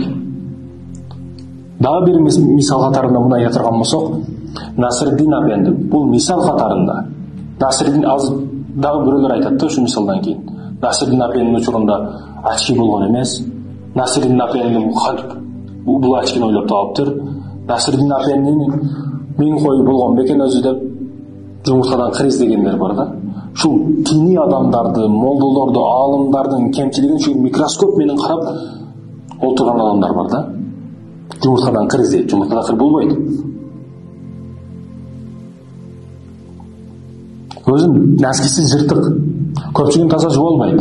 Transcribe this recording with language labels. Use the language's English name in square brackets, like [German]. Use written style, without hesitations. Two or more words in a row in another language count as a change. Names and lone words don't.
[Kyrgyz] Дагы бир мисал катарында мындай айта турган болсок, Насырдин апенди, бул мисал катарында. Насырдин азыр дагы бирөөлөр айтат да ушу мисалдан кийин. Насырдин апенин учурунда ачки болгон эмес. Насырдин апенди бул ачкини ойлоп таптыр. [Kazakh] Насырдин апенин Мен қой болған бекен өзі деп жұмыртқадан қыр іздегендер бар да. Шу діни адамдарды, молдаларды, алымдардың кемшілігін шу микроскоп менен қарап отырған адамдар бар да. Жұмыртқадан қыр іздейді, жұмыртқада қыр болмайды. Өзім нәскісіз жыртық, көпшілігін таза жуа алмайды.